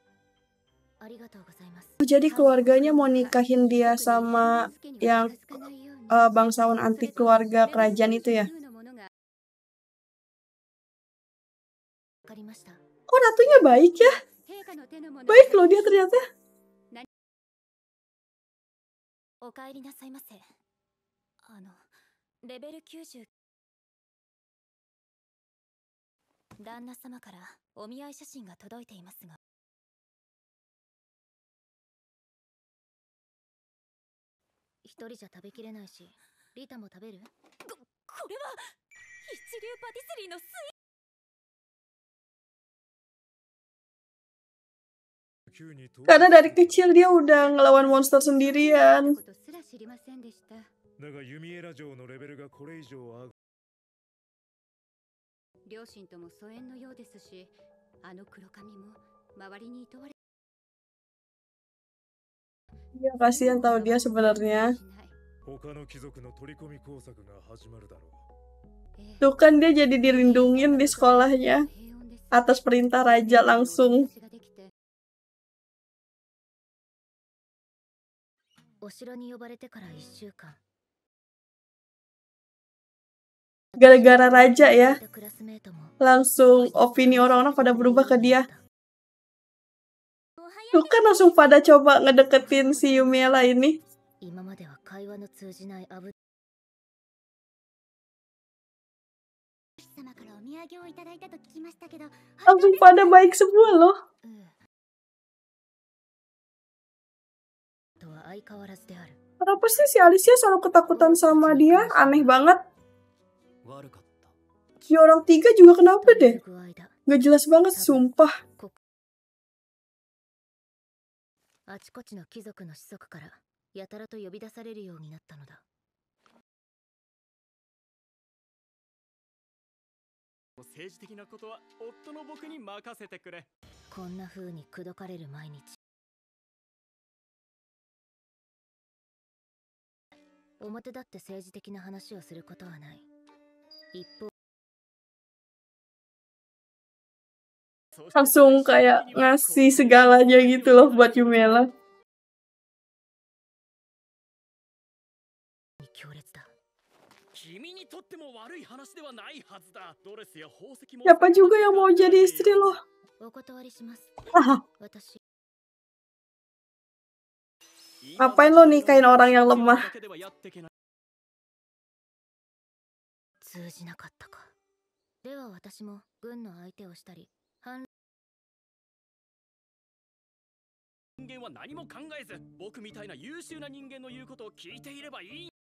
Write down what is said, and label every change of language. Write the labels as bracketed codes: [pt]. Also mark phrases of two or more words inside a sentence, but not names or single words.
[ja] ありがとうございます。 [id] Jadi keluarganya mau nikahin dia sama yang bangsawan anti keluarga kerajaan itu ya? Kok ratunya baik ya? Baik loh dia ternyata. [ja] お帰りなさいませ。レベル90。旦那様からお見合い写真が届いていますが。一人じゃ食べきれないし、リタも食べる？これは一流パティスリーのスイーツ。 [id] Karena dari kecil dia udah ngelawan monster sendirian. Ya kasihan tahu dia sebenarnya. Tuh kan dia jadi dilindungin di sekolahnya atas perintah raja langsung. [ja] お城に呼ばれてから1週間 [id] Gara-gara raja ya, [ja] クラスメートも [id] langsung opini orang-orang pada berubah ke dia. Tuh kan langsung pada coba ngedeketin si Yumiela ini. [ja] 今までは会話の通じないアブ様からお土産をいただいたと聞きましたけど、 [id] Langsung pada baik semua loh. [ja] とは相変わらずである [id] Kenapa sih si Alicia selalu ketakutan sama dia? Aneh banget. Si orang tiga juga kenapa deh? [ja] 具合だ [id] Gak jelas banget, sumpah. [ja] あちこちの貴族の子息からやたらと呼び出されるようになったのだ政治的なことは夫の僕に任せてくれ。こんな風に口説かれる毎日表立って政治的な話をすることはない一方 [id] Langsung kayak ngasih segalanya gitu loh buat Yumiela. [ja] 強烈だ君にとっても悪い話ではないはずだ。ドレスや宝石も [id] Siapa juga yang mau jadi istri lo? [ja] お断りします Haha, 私 [id] ngapain lo nikahin orang yang lemah? [ja] 通じなかったかでは私も軍の相手をしたり反人間は何も考えず、僕みたいな優秀な人間の言うことを聞いていればいい。